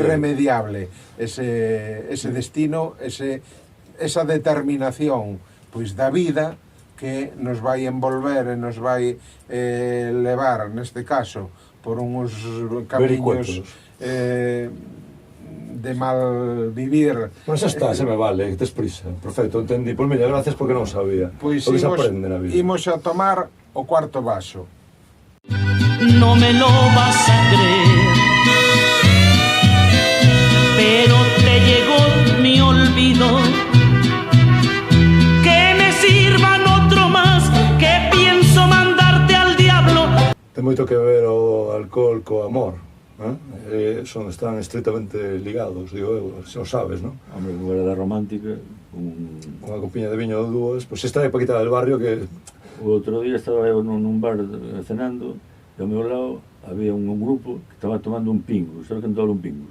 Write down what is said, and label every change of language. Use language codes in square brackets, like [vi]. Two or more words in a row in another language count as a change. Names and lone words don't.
[es] irremediable ese destino, esa determinación [gl] pois da vida, que nos vai envolver e nos vai levar, neste caso, por uns camiños de mal vivir. Bueno, xa está, se me vale, tes prisa. [es] Perfecto, entendí. [gl] Pois mira, gracias porque non o sabía. Pois Porque se aprende na vida. imos a tomar o cuarto vaso. [es] No me lo vas a creer, pero te llegó mi olvido. Que me sirvan otro más, que pienso mandarte al diablo. [gl] Ten moito que ver o alcohol co amor, están estritamente ligados, digo eu, xa o sabes, non? Hombre, en lugar da romántica, Unha copiña de viño ou dúas, pois esta é para quitar [es] del barrio [gl] que... o outro día estaba eu nun bar cenando e ao meu lado había un grupo que estaba tomando un pingus. Sabe canto vale un pingus?